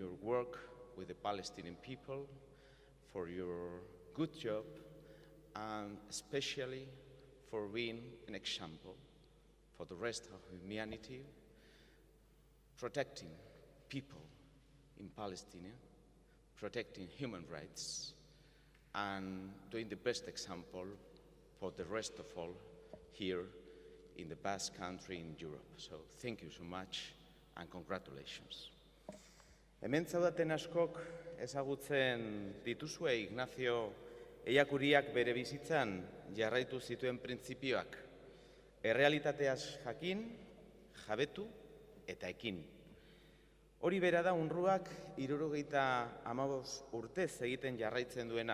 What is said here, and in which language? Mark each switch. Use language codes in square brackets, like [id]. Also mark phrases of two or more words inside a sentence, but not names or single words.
[en] your work with the Palestinian people, for your good job, and especially for being an example for the rest of humanity, protecting people in Palestine, protecting human rights, and doing the best example for the rest of all here in the Basque country in Europe. So thank you so much and congratulations. [eu] Hemen zaudaten askok ezagutzen dituzue Ignacio Ellacuríak bere bizitzan jarraitu zituen printzipioak. Errealitateaz jakin, jabetu eta ekin. Hori bera da UNRWAk 75 urtez egiten jarraitzen duena.